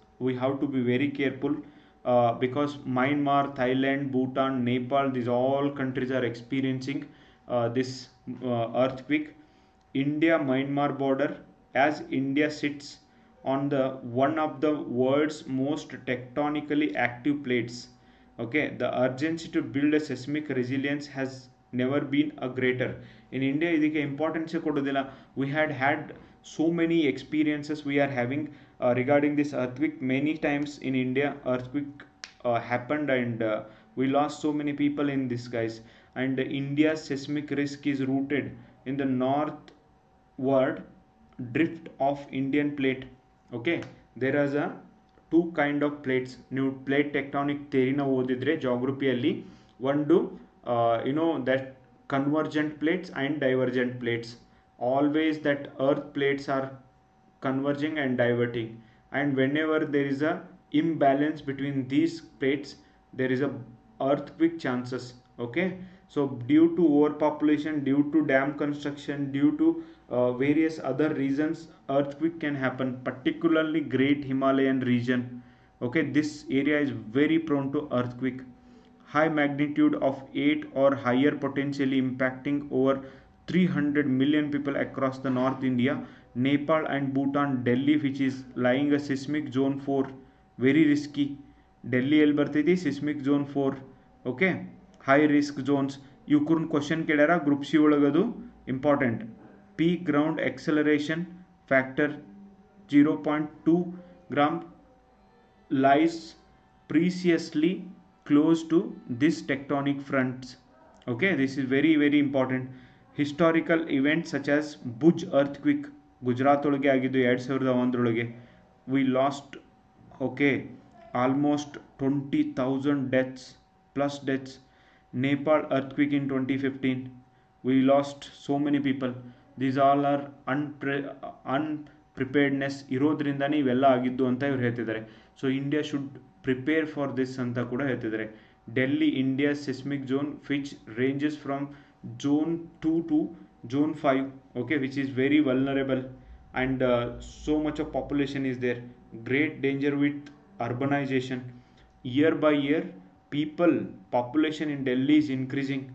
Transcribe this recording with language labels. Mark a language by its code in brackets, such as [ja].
[en] We have to be very careful because Myanmar, Thailand, Bhutan, Nepal, these all countries are experiencing this earthquake. India-Myanmar border, as India sits on the one of the world's most tectonically active plates. Okay, the urgency to build a seismic resilience has never been a greater. In India [kn] ಇದಕ್ಕೆ importance ಕೊಡೋದಿಲ್ಲ. [en] We had so many experiences we are having regarding this earthquake. Many times in India earthquake happened, and we lost so many people in this, guys. And India's seismic risk is rooted in the northward drift of Indian plate. Okay, there is a two kind of plates. [kn] ನೀವು plate tectonic ಥಿಯರಿನ ಓದಿದ್ರೆ ಜಾಗ್ರಫಿಯಲ್ಲಿ, ಒಂದು [en] that convergent plates and divergent plates. Always that earth plates are converging and diverting, and whenever there is a imbalance between these plates, there is a earthquake chances. Okay, so due to overpopulation, due to dam construction, due to various other reasons, earthquake can happen, particularly Great Himalayan region. Okay, this area is very prone to earthquake. High magnitude of 8 or higher, potentially impacting over 300 million people across the North India, Nepal and Bhutan. Delhi, which is lying a seismic zone 4, very risky. Delhi [kn] ಎಲ್ಲಿ ಬರ್ತೈತಿ? [en] seismic zone 4. Okay, high risk zones. [kn] ಇವ್ಕೂರ್ನ question ಕೇಳ್ಯಾರ group C ಒಳಗದು important. [en] peak ground acceleration factor 0.2 gram lies precisely close to this tectonic fronts. Okay, this is very very important. Historical events such as Bhuj earthquake Gujarat [kn] ಒಳಗೆ ಆಗಿದ್ದು [en] 2001 we lost okay almost 20,000 deaths plus deaths. Nepal earthquake in 2015, we lost so many people. These all are unpreparedness [kn] ಇರೋದ್ರಿಂದನೇ ಇವೆಲ್ಲ ಆಗಿದ್ದು ಅಂತ ಇವ್ರು ಹೇಳ್ತಿದ್ದಾರೆ. [en] so India should prepare for this [kn] ಅಂತ ಕೂಡ ಹೇಳ್ತಿದ್ದಾರೆ. [en] Delhi India seismic zone which ranges from zone 2 to zone 5, okay, which is very vulnerable, and so much of population is there. Great danger with urbanization. Year by year population in Delhi is increasing.